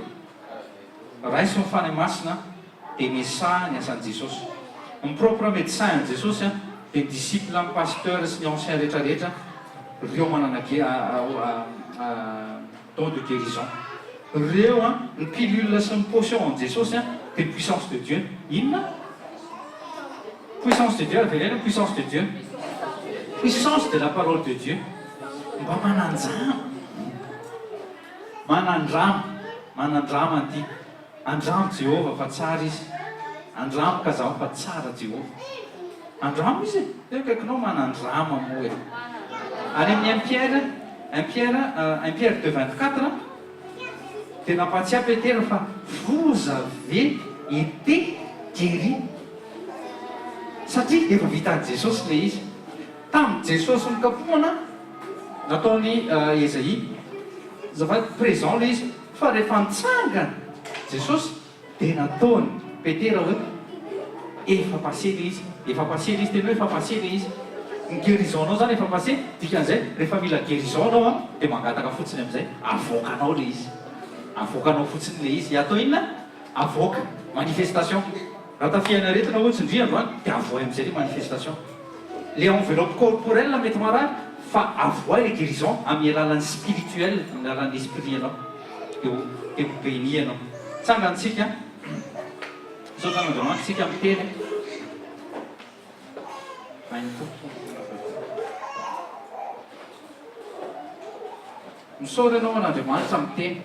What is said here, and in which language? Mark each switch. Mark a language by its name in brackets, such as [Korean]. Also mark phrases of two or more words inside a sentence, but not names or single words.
[Malagasy] Raiso ny fany masina dia misaha ny asan'i Jesosy. Ny [French] propre médecin [Malagasy] an'i Jesosy dia ny disciple amin'ny pasteur sy ny ancien rehetrarehetra reo manana [French] don de guérison. [Malagasy] Reo ny pilule sy ny potion an'i Jesosy dia [French] puissance de Dieu. [Malagasy] Inona? [French] Puissance de Dieu, avele puissance de Dieu. Puissance de la parole de Dieu. [Malagasy] Mba manandrama anty. Andramo Jéhovah fa tsara izy. Andramo ka zaho fa tsara Jéhovah. Andramo izy e. Kaikinao manandrama moa e. Any amin'ny 1 Pierre 2:24 dia nampatsiahy Petera fa [French] vous avez été guéri. [Malagasy] Satria efa vitan'i Jesosy ilay izy. Tamin'ny Jesosy nokapohana nataony Esaïe zava présent ilay izy fa rehefa nitsangana Jesosy dia nataony Petera hoe efa passé ilay izy. Efa passé ilay izy tena hoe efa passé ilay izy. Ny guérison-nao zany efa passé. Dikan'izay rehefa mila guérison anao dia mangataka fotsiny amin'izay avoakanao ilay izy. Avoakanao fotsiny ilay izy. Atao inona? Avoaka. Manifestation. Raha tafiana-retina ohatsy indry androany dia avoay amin'izay ilay manifestation. [French] Les enveloppes corporelles [Malagasy] mety marary fa avoay [French] les guérisons [Malagasy] amin'ny alalan'ny spirituel, amin'ny alalan'ny esprit ianao. Dia béni ianao. Tsangantsika zao tanandroany tsika amin'ny teny. Misaory ianao an'Andriamanitra amin'ny teny.